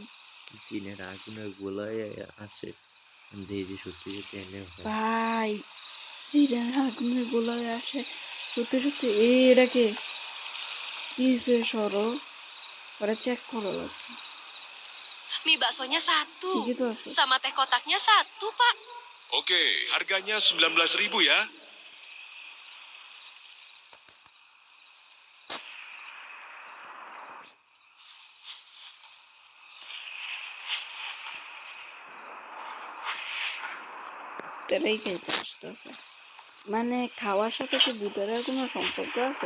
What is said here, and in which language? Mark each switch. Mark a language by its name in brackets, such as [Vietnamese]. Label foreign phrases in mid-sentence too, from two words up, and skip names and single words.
[Bangla] জিনের আগুনের গোলায় আসে, দেখি যে সত্যি সত্যি এনে হয়। ভাই জিনের আগুনের গোলায় আসে সত্যি সত্যি। এটাকে পিছে সরো, ওরা চেক করো লাগবে। [Indonesian] Mie baksonya 1 [Bangla] ঠিকই তো আছে। [Indonesian] sama teh kotaknya 1 pak. Oke, harganya 19.000 ya. [Bangla] ভূতেরাই খাইতে আসতেছে। মানে খাওয়ার সাথে কি ভূতেরার কোনো সম্পর্ক আছে?